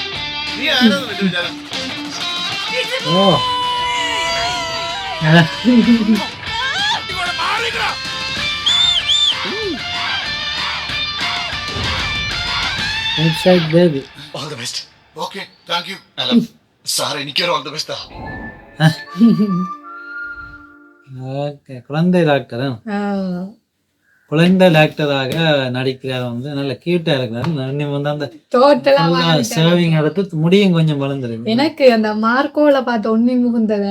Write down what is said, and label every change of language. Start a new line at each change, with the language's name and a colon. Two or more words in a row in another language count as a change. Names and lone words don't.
English: All the best. Okay, thank you.
Malayalam: അല്ല സാർ, എനിക്കൊരു
English: all the best.
Tamil: குழந்தை டாக்டர் குழந்தை டாக்டராக நடிக்கிறார். வந்து நல்ல கியூட்டா இருக்கிறாரு. வந்து அந்த சேவிங் எடுத்து முடியும் கொஞ்சம் வளர்ந்துருக்கு. எனக்கு அந்த மார்க்கோல பார்த்த உன்னி முகுந்தவன்